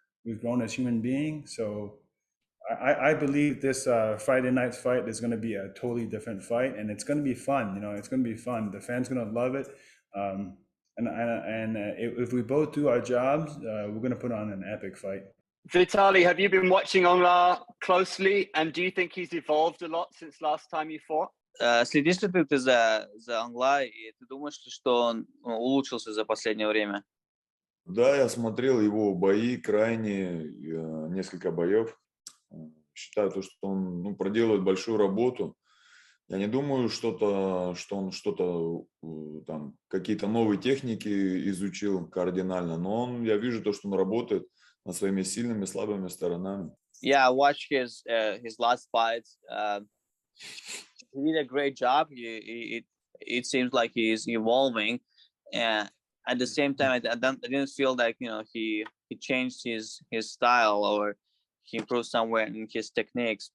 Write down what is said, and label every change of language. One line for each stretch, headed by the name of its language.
English: We've grown as human beings. So I believe this Friday night's fight is going to be a totally different fight, and it's going to be fun. It's going to be fun. The fans going to love it. If we both do our jobs, we're going to put on an epic fight. Vitaly, have you been watching Aung La closely, and do you think he's evolved a lot since last time you fought?
Russian: Следишь ли ты за Онгла, и ты думаешь, что он улучшился за последнее время? Да, я смотрел его бои, крайне несколько боев. Считаю, что он проделывает большую работу. Я не думаю, что он что-то там, какие-то новые техники изучил кардинально, но я вижу что он работает над своими сильными и слабыми сторонами.
English: Yeah, I watched his last fights. He did a great job. It seems like he is evolving, and at the same time, I didn't feel like he changed his style or he improved somewhere in his techniques.